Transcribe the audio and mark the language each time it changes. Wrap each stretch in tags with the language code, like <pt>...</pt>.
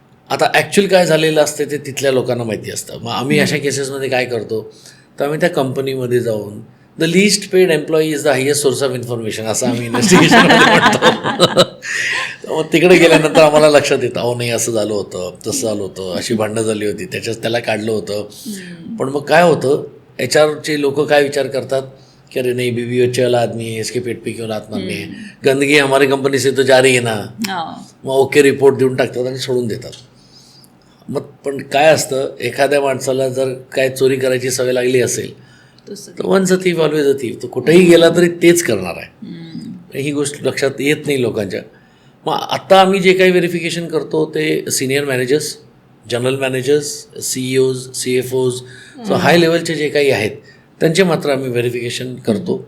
<mr>आता ॲक्च्युअल काय झालेलं असते ते तिथल्या लोकांना माहिती असतं. मग आम्ही अशा केसेसमध्ये काय करतो, तर आम्ही त्या कंपनीमध्ये जाऊन</mr> <en>the least paid employee is the highest source of information</en> <mr>असं आम्ही इन्व्हेस्टिगेशनमध्ये म्हणतो. मग तिकडे गेल्यानंतर आम्हाला लक्षात येतं, अहो नाही असं झालं होतं, तसं झालं होतं, अशी भांडणं झाली होती, त्याला काढलं होतं. पण मग काय होतं, HR चे लोक काय विचार करतात कि</mr> <hi>अरे नहीं बीवी बच्चे वाला आदमी है, इसके पेट पे क्यों लात मारनी है, गंदगी हमारी कंपनी से तो जा रही है ना.</hi> <mr>मग ओके रिपोर्ट देऊन टाकतात आणि सोडून देतात. मग पण काय असतं, एखाद्या माणसाला जर काय चोरी करायची सवय लागली असेल तर</mr> <en>once a thief always a thief,</en> <mr>तो कुठेही गेला तरी तेच करणार आहे. ही गोष्ट लक्षात येत नाही लोकांच्या. मग आता आम्ही जे काही व्हेरिफिकेशन करतो ते senior managers, general managers, CEOs, CFOs, so हाय लेवलचे जे काही आहेत त्यांचे मात्र आम्ही व्हेरिफिकेशन करतो.</mr>